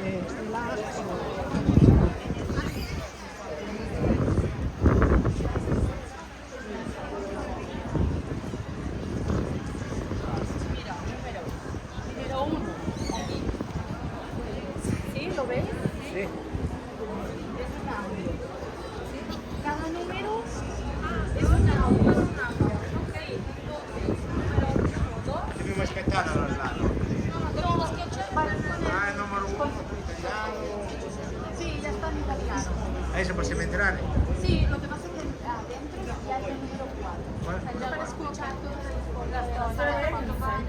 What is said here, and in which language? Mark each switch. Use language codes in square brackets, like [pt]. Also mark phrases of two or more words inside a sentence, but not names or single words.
[es] Número uno. ¿Sí? ¿Lo ves? [it] sì. [es] Es un audio. ¿Sí? Cada número es un audio. Ok. Número 2. [it] Dobbiamo aspettare allora. Dobbiamo schiacciare para Ah, il numero 1 italiano. [es] Sí, ya está en italiano. [it] Adesso possiamo entrare? [es] Sí, lo que pasa es que adentro ya hay el número 4. ¿Cuál? O sea, ya para escuchar las cosas cuando van.